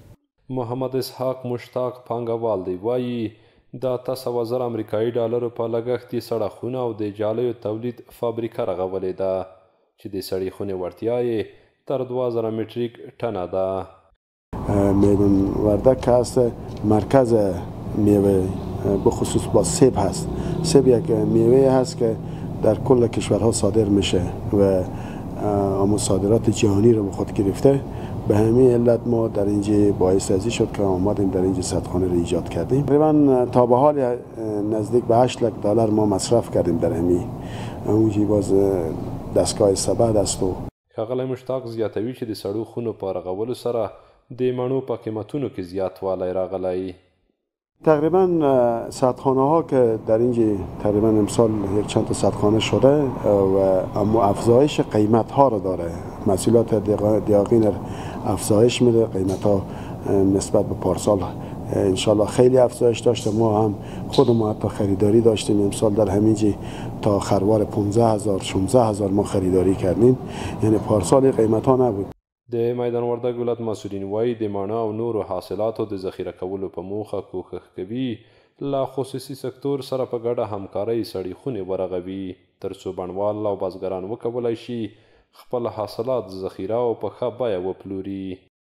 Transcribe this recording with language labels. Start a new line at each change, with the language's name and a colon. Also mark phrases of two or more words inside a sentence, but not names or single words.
Pashto: محمد اسحاق مشتاق پانګوال دی وایي دا 10,000 امریکایي ډالرو په لګښت یې سړه خونه او د جالیو تولید فابریکه رغولې ده چې د سړې خونې وړتیا یې تر 2000 متریک ټنه ده.
Persian: میدان وردک که هست مرکز میوه بخصوص با سیب هست. سیب یک میوه هست که در کل کشورها صادر میشه و اما صادرات جهانی رو به خود گرفته. به همین علت ما در اینجا باعث ازی شد که آمدیم در اینجا سردخانه رو ایجاد کردیم. تقریبا تا به حال نزدیک به 8 لک دلار ما مصرف کردیم در همین اونجا باز دستگاه سبد است.
Pashto: ښاغلی مشتاق زیاتوي چې د سړو خونو په رغولو سره د مڼو په قیمتونو کې زیاتوالی راغلی.
Persian: تقریبا سردخانه ها که در اینجا تقریبا امسال یک چند تا سردخانه شده و اما افزایش قیمت ها رو داره. محصولات دیاغین افزایش میده، قیمت ها نسبت به پارسال انشالله خیلی افزایش داشته. ما هم خودمون حتی خریداری داشتیم امسال در همینجا تا خروار 15,000 16,000 ما خریداری کردیم، یعنی پارسال قیمت ها نبود.
Pashto: د میدان وردګ ولایت مسؤلین وایي د مڼه او نورو حاصلاتو د ذخیره کولو په موخه کوښښ کوي له خصوصي سکتور سره په ګډه همکارۍ سړې خونې ورغوي تر څو بڼوال او بزګران وکولی شي خپل حاصلات ذخیره او په ښه بیه وپلوري.